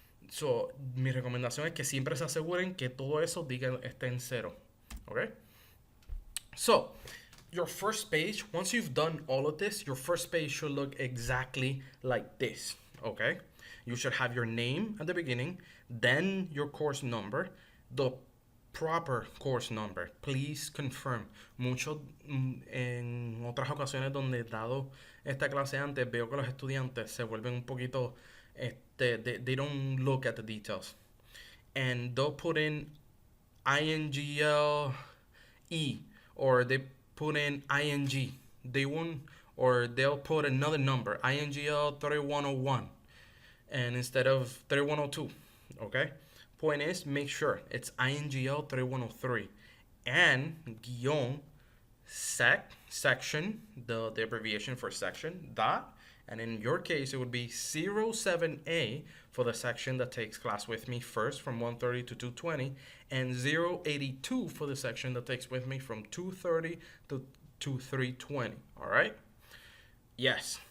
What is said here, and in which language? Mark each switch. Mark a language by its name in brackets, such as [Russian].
[Spanish] So, mi recomendación es que siempre se aseguren que todo eso esté en 0. [English] Okay? So, your first page, once you've done all of this, your first page should look exactly like this. Okay? You should have your name at the beginning, then your course number, the proper course number. Please confirm. [Spanish] Mucho en otras ocasiones donde he dado esta clase antes, veo que los estudiantes se vuelven un poquito, [English] they don't look at the details. And they'll put in INGLE, or they put in ING. They won't, or they'll put another number, INGL 3101. And instead of 3102, okay? Point is, make sure it's INGL 3103 and guion section, the abbreviation for section, dot, and in your case, it would be 07A for the section that takes class with me first from 1:30 to 2:20, and 082 for the section that takes with me from 2:30 to 3:20, all right? Yes,